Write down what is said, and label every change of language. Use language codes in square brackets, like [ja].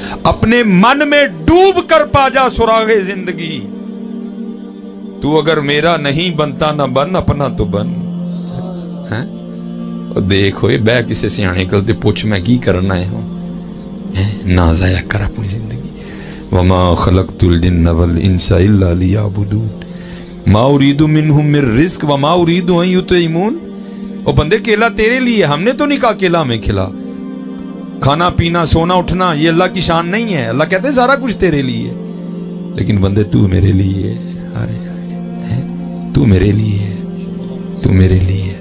[ur] اپنے من میں ڈوب کر پا جا سراغ زندگی, تو اگر میرا نہیں بنتا نہ بن اپنا تو بن. [pa] دیکھو بہ کسی سیانے کل تے پوچھ میں کی کرنا ہے ہوں, نہ ضائع کر اپنی زندگی. [ar] وما خلقت الجن والانس الا لیعبدون ما اريد منهم من رزق وما اريد ان يطعمون. [ur] او بندے کیلا تیرے لیے, ہم نے تو نہیں کہا کیلا ہمیں کھلا. کھانا پینا سونا اٹھنا یہ اللہ کی شان نہیں ہے. اللہ کہتے ہیں سارا کچھ تیرے لیے, لیکن بندے تو میرے لیے ہے, تو میرے لیے ہے, تو میرے لیے.